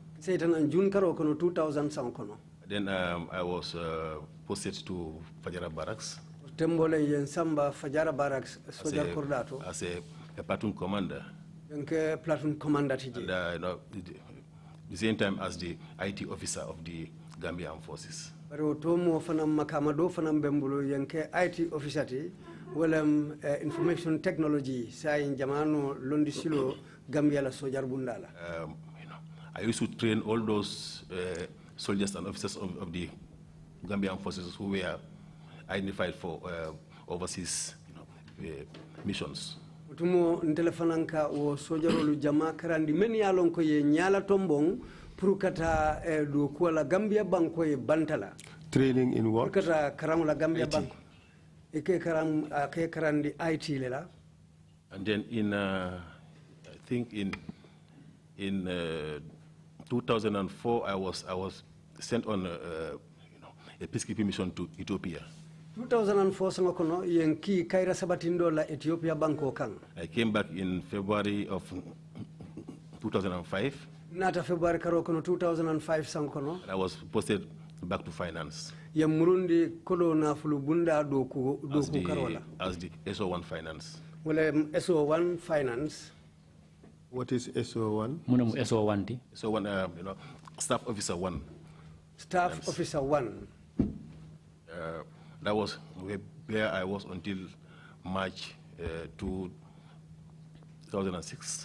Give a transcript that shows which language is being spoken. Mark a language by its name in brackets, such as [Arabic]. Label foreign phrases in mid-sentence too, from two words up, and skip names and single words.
[English] Then I was posted to Fajara Barracks as a platoon commander. And, the same time as the IT officer of the Gambia Armed Forces. IT officer information technology Gambia [Mandingo] la sojar bundala. [English] I used to train all those soldiers and officers of the Gambia Armed Forces who were identified for overseas missions. [Mandingo] Tumo ntelefananka o sojarolu jama karandi men yalon ko ye nyala tombong pour kata do ko la Gambia banko e bantala. [English] Training in what? [Mandingo] Kata karam la Gambia banko. Eke karam ke karandi IT lela. [English] And then in I think in 2004 I was sent on a peacekeeping mission to Ethiopia. [Mandingo] 2004 sangokono yenki kaira sabatindo la Ethiopia banko kang. [English] I came back in February of 2005. [Mandingo] Nata February karokono 2005 sangokono. [English] I was posted back to finance. [Mandingo] Ya murundi kodo na fulubunda doku karola. [English] As the SO1 finance. Well, SO1 finance. What is SO1? [Mandingo] Munam SO1 ti. [English] SO1, staff officer 1. Staff finance. officer 1. That was where I was until March 2006.